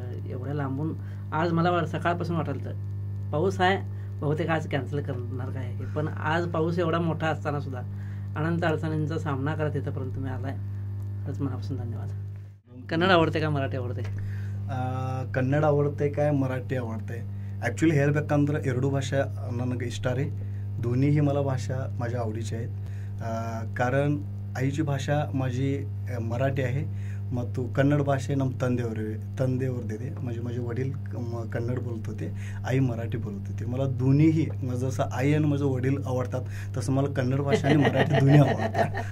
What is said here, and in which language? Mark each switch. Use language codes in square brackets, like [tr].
[mr] एवढ्या लांबून आज मला सकाळपासून वाटलं तर पाऊस आहे, बहुतेक आज कॅन्सल करणार काय, पण आज पाऊस एवढा मोठा असताना सुद्धा अनंत अडचणींचा सामना करत इथंपर्यंत तुम्ही आलाय. खरंच मनापासून धन्यवाद. कन्नड आवडते का मराठी आवडते? ಕನ್ನಡ आवडते काय मराठी आवडते? [kn] ॲक्च्युली ಹೇಳಬೇಕಂದ್ರೆ ಎರಡು ಭಾಷೆ ನನಗೆ ಇಷ್ಟ ರೀ. [mr] दोन्हीही मला भाषा माझ्या आवडीच्या आहेत. कारण आईची भाषा माझी मराठी आहे [kn] ಮತ್ತು ಕನ್ನಡ ಭಾಷೆ ನಮ್ಮ ತಂದೆಯವ್ರದ್ದಿದೆ. [mr] म्हणजे माझे वडील कन्नड बोलत होते, आई मराठी बोलत होती. मला दोन्हीही जसं आई आणि माझं वडील आवडतात तसं मला कन्नड भाषा आणि मराठी दोन्ही आवडतात.